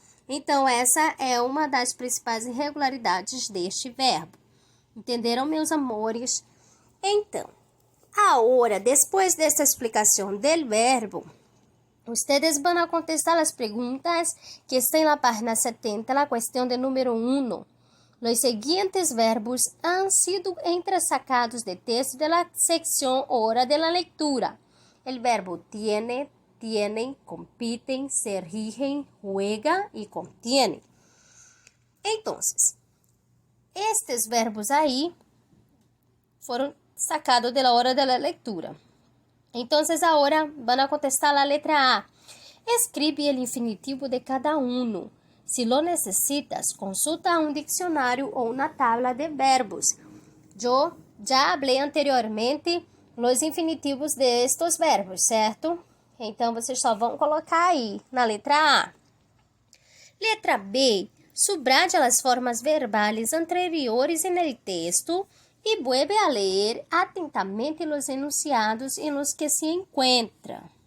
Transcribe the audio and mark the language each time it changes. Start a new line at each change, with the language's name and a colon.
Portuguese: Então, essa é uma das principais irregularidades deste verbo. Entenderam, meus amores? Então, agora, depois desta explicação do verbo,
Spanish: ustedes van a contestar
Portuguese: as perguntas que estão na página 70, na questão de número 1.
Spanish: Los seguintes verbos han sido entresacados de texto de la sección hora de la lectura. El verbo tiene, tienen, compiten, se rigen, juega y contiene.
Portuguese: Entonces, estes verbos aí foram sacados da hora da leitura.
Spanish: Entonces, agora van a contestar a letra A. Escribe el infinitivo de cada uno. Si lo necesitas, consulta un diccionario o una tabla de verbos. Yo já hablé anteriormente los infinitivos de estos verbos, certo?
Portuguese: Então, vocês só vão colocar aí na letra A.
Spanish: Letra B. Subraya as formas verbales anteriores en el texto e vuelve a ler atentamente os enunciados em los que se encontra.